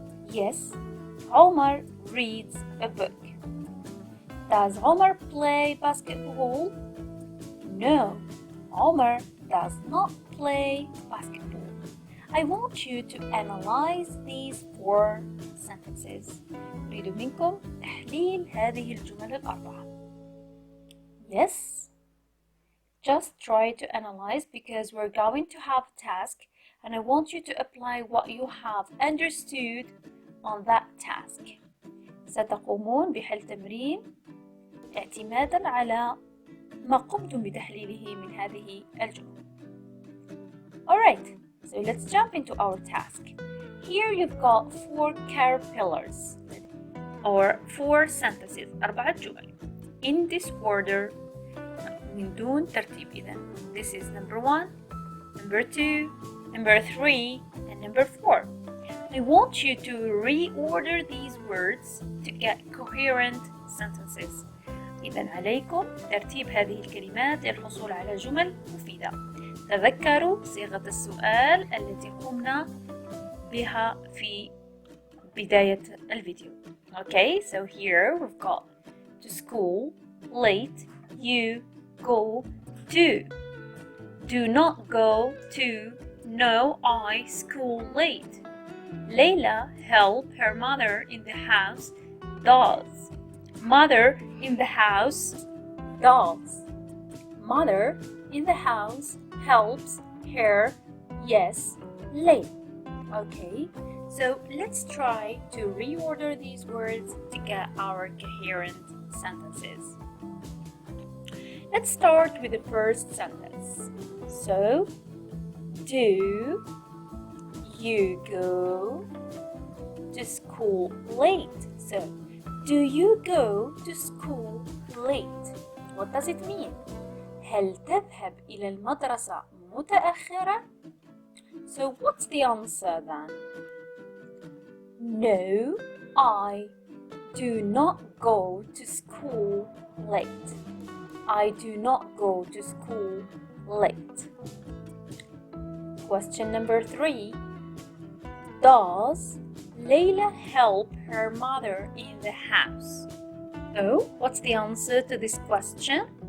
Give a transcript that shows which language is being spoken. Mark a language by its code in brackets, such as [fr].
[en] Yes, Omar reads a book. Does Omar play basketball? No, Omar does not play basketball. I want you to analyze these four sentences. [ar] أريد منكم تحليل هذه الجمل الأربعة. [en] Yes. Just try to analyze because we're going to have a task and I want you to apply what you have understood on that task. [ar] ستقومون بحل تمرين اعتمادا على ما قمتم بتحليله من هذه الجمل. [en] Alright, so let's jump into our task. Here you've got four caterpillars or four sentences, [ar] 4 جمل. [en] In this order, [ar] من دون ترتيب إذن. [en] This is number 1, number 2, number 3, and number 4. I want you to reorder these words to get coherent sentences. [ar] إذن عليكم ترتيب هذه الكلمات للحصول على جمل مفيدة. تذكروا صيغة السؤال التي قمنا بها في بداية الفيديو. [en] Okay, so here we've got to school, late, you, go, to. Do not go to, no, I, school late. Layla help her mother in the house, does. Mother in the house, does. Mother in the house helps her, yes, late. Okay, so let's try to reorder these words to get our coherent sentences. Let's start with the first sentence. So, do you go to school late? So, do you go to school late? What does it mean? [ar] هل تذهب إلى المدرسة متأخرة? [en] So, what's the answer then? No, I do not go to school late. I do not go to school late. Question number 3. Does Layla help her mother in the house? So, what's the answer to this question?